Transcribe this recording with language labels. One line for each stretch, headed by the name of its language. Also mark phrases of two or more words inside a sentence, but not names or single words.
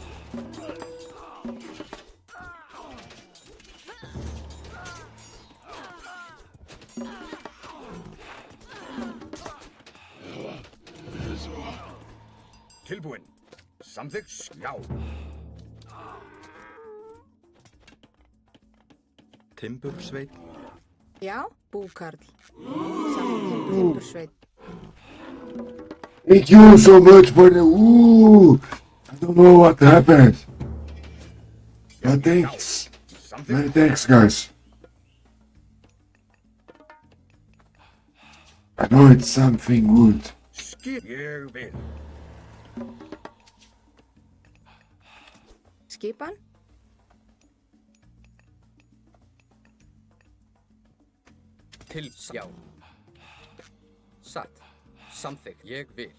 Icelandic: Tilbúin. Samþykkt. Já. Timbursveit. Já, búkarl. Satt, timbursveit.
English: Thank you so much for the. Ooh! I don't know what happened. But thanks. Many thanks, guys. I know it's something good.
Icelandic: Skip. Ég vil. Skipan? Já. Satt. Samþykkt. Ég vil.